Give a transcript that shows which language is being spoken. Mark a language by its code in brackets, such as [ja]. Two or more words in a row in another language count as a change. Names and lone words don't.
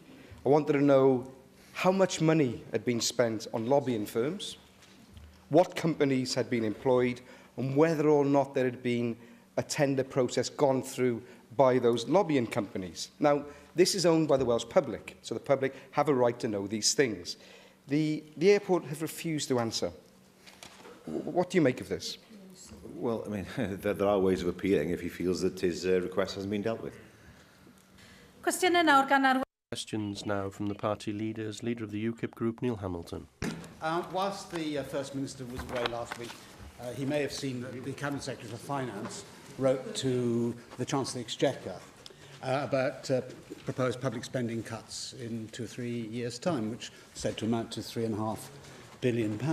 [en] I wanted to know how much money had been spent on lobbying firms, what companies had been employed, and whether or not there had been a tender process gone through by those lobbying companies. Now, this is owned by the Welsh public, so the public have a right to know these things. The airport have refused to answer. What do you make of this? Well, I mean, there are ways of appealing if he feels that his request hasn't been dealt with. [cy] Cwestiynau nawr gan arweinydd. [en] Questions now from the party leaders. Leader of the UKIP group, Neil Hamilton. Whilst the First Minister was away last week, he may have seen that the Cabinet Secretary for Finance wrote to the Chancellor of the Exchequer about proposed public spending cuts in 2 or 3 years' time, which is said to amount to £3.5 billion.